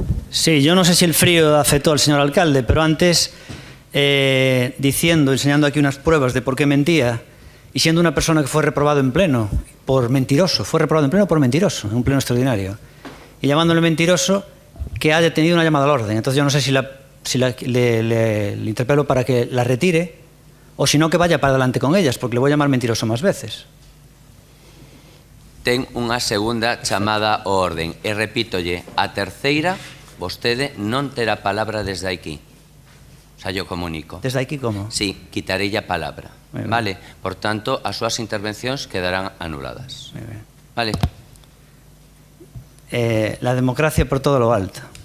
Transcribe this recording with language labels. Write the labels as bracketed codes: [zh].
[es] Sí, yo no sé si el frío afectó al señor alcalde, pero antes, enseñando aquí unas pruebas de por qué mentía, y siendo una persona que fue reprobado en pleno por mentiroso, fue reprobado en pleno por mentiroso, en un pleno extraordinario, y llamándole mentiroso, que haya tenido una llamada al orden. Entonces yo no sé si le interpelo para que la retire, o si no, que vaya para adelante con ellas, porque le voy a llamar mentiroso más veces. [gl] Ten unha segunda chamada ao orden, e repítolle, a terceira... Vostede non terá palabra desde aquí. [es] O sea, yo comunico. ¿Desde aquí como? [gl] Sí, quitarei a palabra. Vale, por tanto, as súas intervencións quedarán anuladas. [es] Vale. La democracia por todo lo alto.